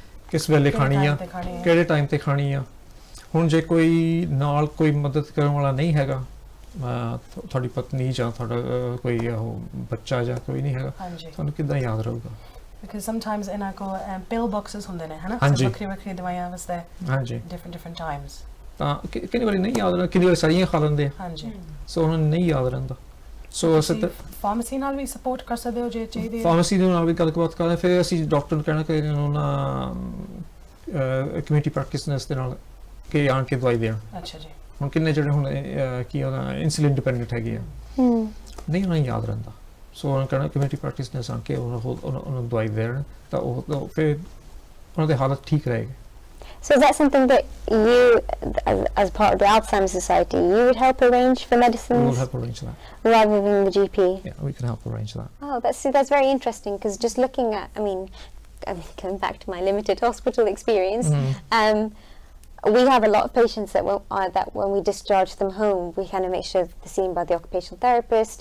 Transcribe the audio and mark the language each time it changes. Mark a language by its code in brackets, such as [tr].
[pa] ਕਿਸ ਵੇਲੇ ਖਾਣੀ ਆ ਕਿਹੜੇ ਟਾਈਮ ਤੇ ਖਾਣੀ ਆ ਹੁਣ ਜੇ ਕੋਈ ਨਾਲ ਕੋਈ ਮਦਦ ਕਰਨ ਵਾਲਾ ਨਹੀਂ ਹੈਗਾ ਤੁਹਾਡੀ ਪਤਨੀ ਜਾਂ ਤੁਹਾਡਾ ਕੋਈ ਉਹ ਬੱਚਾ ਜਾਂ ਕੋਈ ਨਹੀਂ ਹੈਗਾ ਤੁਹਾਨੂੰ ਕਿੱਦਾਂ ਯਾਦ ਰਹੂਗਾ [en] Because sometimes in our pill boxes [pa] ਹੁੰਦੇ ਨੇ ਹਨਾ ਸੋ ਵੱਖਰੀ ਦਵਾਈਆਂ ਵਾਸਤੇ ਹਾਂਜੀ [en] different times [pa] ਤਾਂ ਕਿੰਨੀ ਵਾਰੀ ਨਹੀਂ ਯਾਦ ਰਹਿੰਦਾ ਕਿੰਨੀ ਵਾਰੀ ਸਾਰੀਆਂ ਖਾ ਲੈਂਦੇ ਆ ਹਾਂਜੀ ਸੋ ਉਹਨਾਂ ਨੂੰ ਨਹੀਂ ਯਾਦ ਰਹਿੰਦਾ ਸੋ ਅਸੀਂ ਫਾਰਮੇਸੀ ਨਾਲ ਵੀ ਸਪੋਰਟ ਕਰ ਸਕਦੇ ਹੋ ਜੇ ਚਾਹੀਦੇ ਫਾਰਮੇਸੀ ਦੇ ਨਾਲ ਵੀ ਗੱਲਬਾਤ ਕਰਦੇ ਫਿਰ ਅਸੀਂ ਡਾਕਟਰ ਨੂੰ ਕਹਿਣਾ ਕਿ ਉਹਨਾਂ ਕਮਿਊਨਿਟੀ ਪ੍ਰੈਕਟਿਸ਼ਨਰਸ ਦੇ ਨਾਲ ਕਿ ਆਣ ਕੇ ਦਵਾਈ ਦੇਣ ਅੱਛਾ ਜੀ ਹੁਣ ਕਿੰਨੇ ਜਿਹੜੇ ਹੁਣ ਕੀ ਉਹਦਾ ਇਨਸੂਲਿਨ ਡਿਪੈਂਡੈਂਟ ਹੈਗੇ ਆ ਨਹੀਂ ਉਹਨਾਂ ਨੂੰ ਯਾਦ ਰਹਿੰਦਾ ਸੋ ਉਹਨਾਂ ਕਹਿਣਾ ਕਮਿਊਨਿਟੀ ਪ੍ਰੈਕਟਿਸ਼ਨਰਸ ਆਣ ਕੇ ਉਹਨਾਂ ਦਵਾਈ ਦੇਣ ਤਾਂ ਉਹ ਫਿਰ ਉਹਨਾਂ ਦੀ ਹਾਲਤ ਠੀਕ ਰਹੇਗੀ [en] So is that something that you, as part of the Alzheimer's Society, you would help arrange for medicines? We will help arrange that. Rather than the GP? Yeah, we can help arrange that. Oh, that's very interesting because just looking at, I mean, going back to my limited hospital experience, we have a lot of patients that when we discharge them home, we kind of make sure they're seen by the occupational therapist.